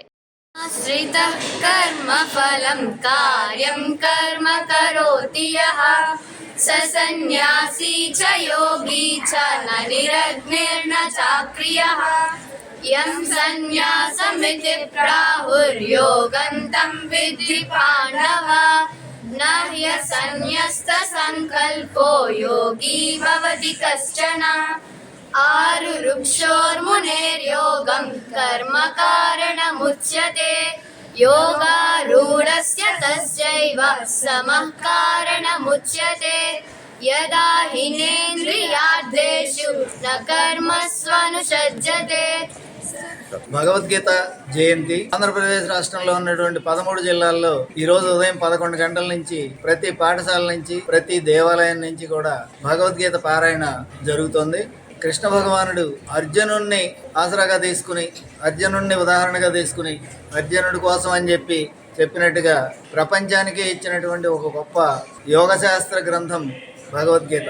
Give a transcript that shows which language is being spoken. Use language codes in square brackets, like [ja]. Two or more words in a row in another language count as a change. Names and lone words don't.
[sa] ఆశ్రితః కర్మ ఫలం కార్యం కర్మ కరోతి యః స సన్యాసీ చ యోగి చ న నిరగ్నిర్న చాక్రియః యం సన్యాసమితి ప్రాహుర్యోగం తం విద్ధి పాండవ న హ్యసన్యస్త సంకల్పో యోగి భవతి కశ్చన आरुरुक्षोर्मुनेर्योगं कर्म कारणमुच्यते योगारूढस्य तस्यैव समः कारणमुच्यते यदा हिनेन्द्रियार्थेषु न कर्मस्वनुषज्यते। [te] భగవద్గీత జయంతి ఆంధ్రప్రదేశ్ రాష్ట్రంలో ఉన్నటువంటి 13 జిల్లాల్లో ఈ రోజు ఉదయం 11 గంటల నుంచి ప్రతి పాఠశాల నుంచి ప్రతి దేవాలయం నుంచి కూడా భగవద్గీత పారాయణ జరుగుతోంది. కృష్ణ భగవానుడు అర్జునుడిని ఆసరాగా తీసుకుని, అర్జునుడిని ఉదాహరణగా తీసుకుని, అర్జునుడి కోసం అని చెప్పినట్టుగా ప్రపంచానికి ఇచ్చినటువంటి ఒక గొప్ప యోగశాస్త్ర గ్రంథం భగవద్గీత.